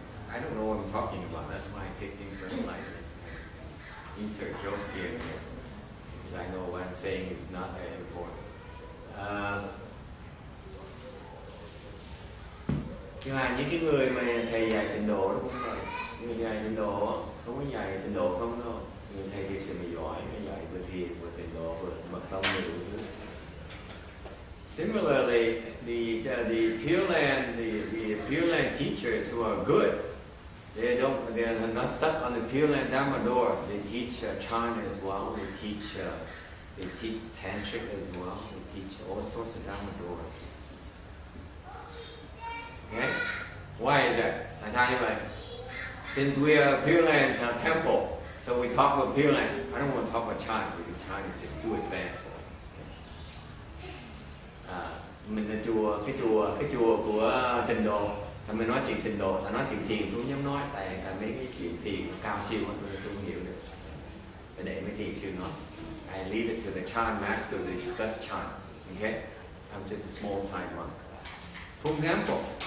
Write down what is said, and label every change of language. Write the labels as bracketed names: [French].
[English] I don't know what I'm talking about. That's why I take things very lightly. Insert jokes here and there, because I know what I'm saying is not that important. [Vietnamese] Nhưng mà những cái người mà thầy dạy tịnh độ đó cũng vậy. Người dạy tịnh độ không có dạy tịnh độ không đâu. Người thầy thực sự mà giỏi, nó dạy vừa thiền vừa tịnh độ vừa mật tông vừa đủ thứ. [English] Similarly, the Pure Land teachers who are good, they're not stuck on the Pure Land Dharma door. They teach Chan as well. They teach Tantric as well. They teach all sorts of Dharma doors. Okay? Why is that? [Vietnamese] Tại sao như vậy? [English] Since we are Pure Land temple, so we talk about Pure Land. I don't want to talk about Chan because Chan is just too advanced for it. [Vietnamese] Mình là cái chùa của Tịnh Độ, thì mình nói chuyện Tịnh Độ, ta nói chuyện thiền tôi không dám nói, tại mấy cái chuyện thiền cao siêu tôi không hiểu được, phải để mấy thiền sư nói. [English] I leave it to the Chan master to discuss Chan. Okay, I'm just a small time monk. For example,